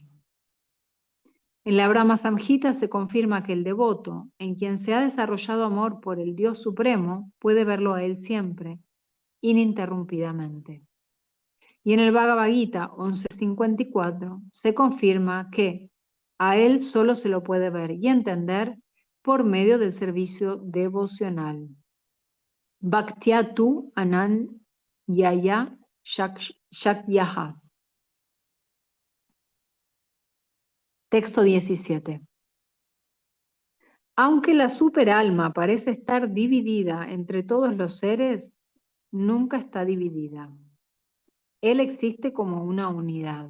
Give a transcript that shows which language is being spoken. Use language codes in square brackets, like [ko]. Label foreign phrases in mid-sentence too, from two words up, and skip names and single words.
[es] En la Brahma Samhita se confirma que el devoto, en quien se ha desarrollado amor por el Dios Supremo, puede verlo a Él siempre, ininterrumpidamente. Y en el Bhagavad Gita 11.54 se confirma que a Él solo se lo puede ver y entender por medio del servicio devocional. [sa] Bhaktya tu anan yaya shakyaha. [es] Texto 17. Aunque la superalma parece estar dividida entre todos los seres, nunca está dividida. Él existe como una unidad.